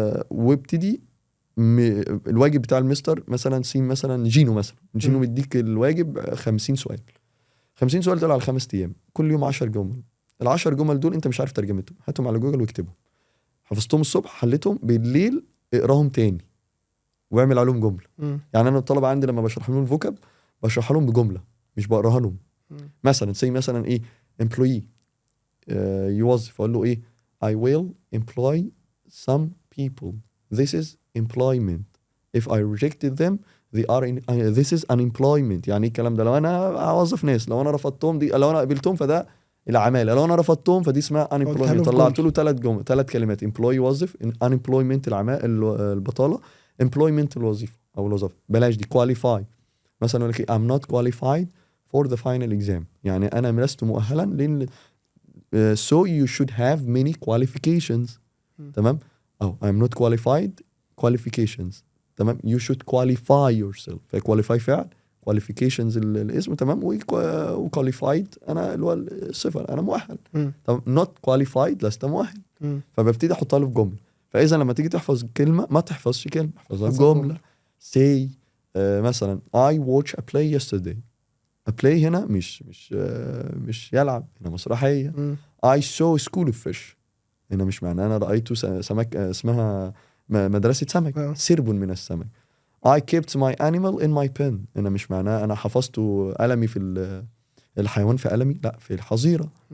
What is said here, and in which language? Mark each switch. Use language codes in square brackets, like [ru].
[ar] وابتدي الواجب بتاع المستر مثلا مثلا جينو مديك الواجب 50 سؤال دول على 5 ايام، كل يوم 10 جمل. ال10 جمل دول انت مش عارف ترجمتهم، هاتهم على جوجل واكتبهم. حفظتهم الصبح، حليتهم بالليل، اقراهم تاني واعمل عليهم جمله. يعني انا الطلبه عندي لما بشرح لهم الفوكاب بشرح لهم بجمله مش بقراها لهم. مثلا مثلا ايه [en] employee، [ar] يوظف، اقول له ايه [en] I will employ some people, this is employment, if I rejected them they are this is unemployment. [ar] يعني ايه الكلام ده؟ لو انا اوظف ناس، لو انا رفضتهم دي، لو انا قبلتهم فده العماله، لو انا رفضتهم فدي اسمها unemployment. طلعت له 3 كلمات: employee يوظف، unemployment البطاله، employment الوظيفه او الوظيفه. بلاش دي qualify. مثلا اقول لك [en] I'm not qualified for the final exam، [ar] يعني انا لست مؤهلا لان [en] so you should have many qualifications. [ar] تمام. [en] I'm not qualified qualifications. [ar] تمام. [en] you should qualify yourself. [ar] فqualify فعل، qualifications الاسم. تمام. وqualified انا اللي هو الصفه، انا مؤهل. طب not qualified لست مؤهل. فببتدي احطها له في جمله. فاذا لما تيجي تحفظ كلمه ما تحفظش كلمه، احفظها جمله. [en] say مثلا I watch a play yesterday. [ar] a play هنا مش يلعب، هنا مسرحيه. [en] I saw a school of fish، [ar] هنا مش معناه انا رايت سمك، اسمها مدرسه سمك، سرب من السمك. [en] I kept my animal in my pen، [ar] هنا مش معناه انا حفظت قلمي في الحيوان في قلمي، لا في الحظيره.